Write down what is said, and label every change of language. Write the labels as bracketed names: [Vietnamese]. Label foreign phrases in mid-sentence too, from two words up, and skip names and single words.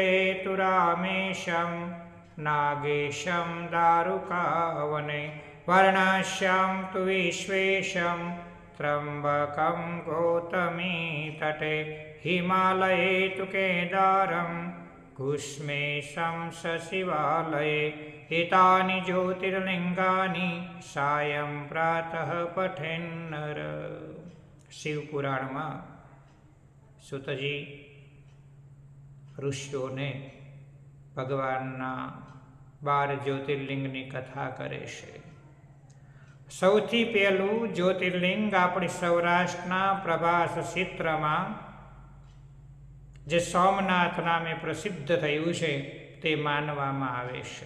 [Sanskrit] तु रामेशं नागेशं दारुकावने वारणास्यां तु विश्वेशं त्र्यम्बकं गौतमी तटे हिमालये तु केदारं कुष्मेशं सशिवालये एतानि ज्योतिर्लिङ्गानि सायं प्रातः पठेन्नर। [Gujarati] शिवपुराणમાં સુતજી ઋષિઓને ભગવાનના 12 જ્યોતિર્લિંગની કથા કરે છે। સૌથી પહેલું જ્યોતિર્લિંગ આપણી સૌરાષ્ટ્રના પ્રભાસ ક્ષેત્રમાં જે સોમનાથ નામે પ્રસિદ્ધ થયું છે તે માનવામાં આવે છે।